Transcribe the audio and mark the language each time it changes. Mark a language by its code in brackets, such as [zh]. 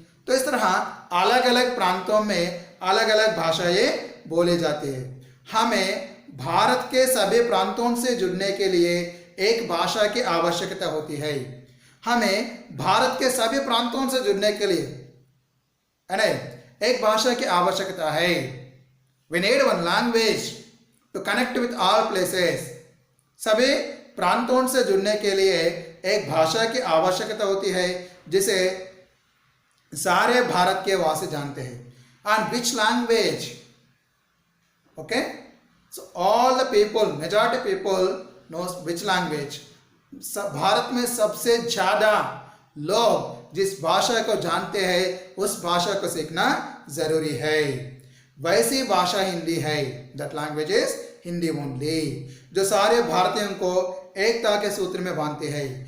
[hi] तो इस तरह अलग अलग प्रांतों में अलग अलग भाषाएं बोली जाती है। हमें भारत के सभी प्रांतों से जुड़ने के लिए एक भाषा की आवश्यकता होती है। हमें भारत के सभी प्रांतों से जुड़ने के लिए एक भाषा की आवश्यकता है। [en] We need one language to connect with all places. सभी प्रांतों से जुड़ने के लिए एक भाषा की आवश्यकता होती है जिसे सारे भारत के वासी जानते हैं। And which language? Okay, so all the people, majority people knows which language. [hi] Bharat में सबसे ज़्यादा लोग जिस भाषा को जानते हैं उस भाषा को सीखना ज़रूरी है। वैसी भाषा हिंदी है। [en] That language is [hi] Hindi only, जो सारे भारतीयों को एकता के सूत्र में बांधती है।